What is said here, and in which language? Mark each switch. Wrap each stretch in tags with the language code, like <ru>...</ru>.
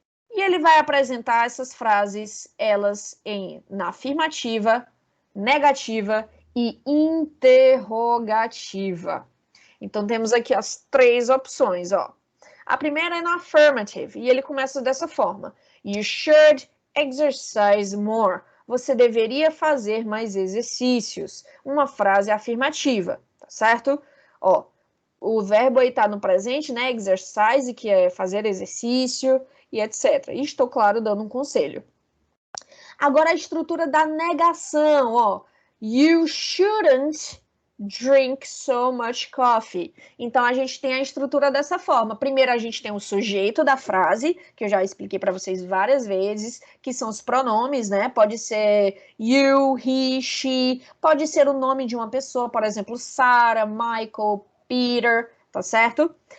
<pt>E ele vai apresentar essas frases, elas na afirmativa, negativa e interrogativa. Então, temos aqui as 3 opções, ó. A primeira é na affirmative, e ele começa dessa forma.</pt> <en>You should exercise more.</en> <pt>Você deveria fazer mais exercícios. Uma frase afirmativa, tá certo? Ó, o verbo aí tá no presente, né? Exercise, que é fazer exercício e etc. E estou, claro, dando um conselho. Agora a estrutura da negação, ó.</pt> <en>You shouldn't drink so much coffee.</en> <pt>Então, a gente tem a estrutura dessa forma. Primeiro, a gente tem o sujeito da frase, que eu já expliquei para vocês várias vezes, que são os pronomes, né? Pode ser you, he, she, pode ser o nome de uma pessoa, por exemplo, Sarah, Michael, Peter, tá certo?</pt>